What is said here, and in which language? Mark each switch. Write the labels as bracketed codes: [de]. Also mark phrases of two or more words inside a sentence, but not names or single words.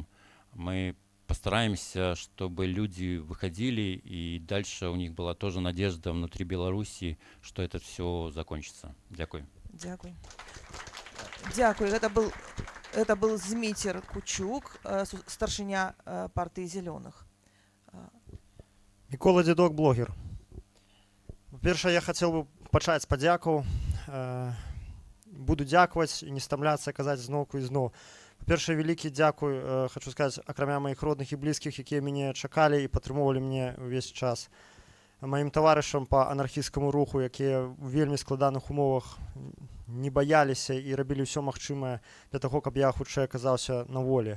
[ru] Мы постараемся, чтобы люди выходили, и дальше у них была тоже надежда внутри Беларуси, что это все закончится. [uk] Дякую. Дякую. Дякую. [ru] Это был Змитер Кучук, старшиня партии «Зеленых». [be] Микола Дедок, блогер. По-перше, [ru] я хотел бы [be] пачаць з падзякаў. Буду дзякаваць і не стамляцца казаць зноўку і зноў. Па-першае, вялікі дзякуй, хочу сказаць, акрамя маіх родных і блізкіх, якія мяне чакалі і падтрымоўвалі мне ўвесь час. Маім таварышам па анархісцкаму руху, якія ў вельмі складаных умовах не баяліся і рабілі ўсё магчымае для таго, каб я хутчэй аказаўся на волі.